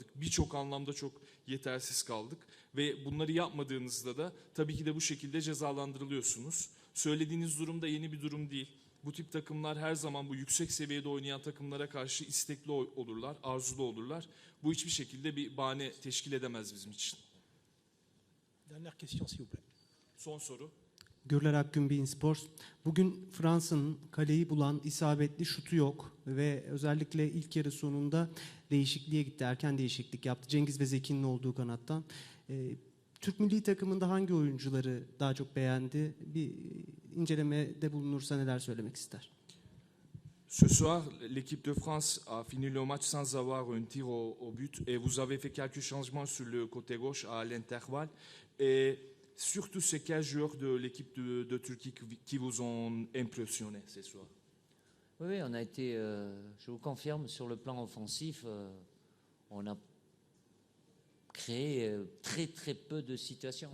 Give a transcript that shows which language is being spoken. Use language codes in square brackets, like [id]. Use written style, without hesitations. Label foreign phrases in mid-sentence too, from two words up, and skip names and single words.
[tr] Birçok anlamda çok yetersiz kaldık. Ve bunları yapmadığınızda da tabii ki de bu şekilde cezalandırılıyorsunuz. Söylediğiniz durum da yeni bir durum değil. Bu tip takımlar her zaman bu yüksek seviyede oynayan takımlara karşı istekli olurlar, arzulu olurlar. Bu hiçbir şekilde bir bahane teşkil edemez bizim için. [fr] Dernière question s'il vous plaît. [tr] Son soru. Gürler Akgün Bein Sports. Bugün Fransa'nın kaleyi bulan isabetli şutu yok ve özellikle ilk yarı sonunda değişikliğe gitti. Erken değişiklik yaptı. Cengiz ve Zeki'nin olduğu kanattan. Türk milli takımında hangi oyuncuları daha çok beğendi? Bir incelemede bulunursa neler söylemek ister? [fr] Ce soir, l'équipe de France a fini le match sans avoir un tir au but et vous avez fait quelques changements sur le côté gauche à l'intervalle. Et surtout, c'est quels joueurs de l'équipe de Turquie qui vous ont impressionné ce soir? Oui, on a été, je vous confirme, sur le plan offensif, on a créé très peu de situations.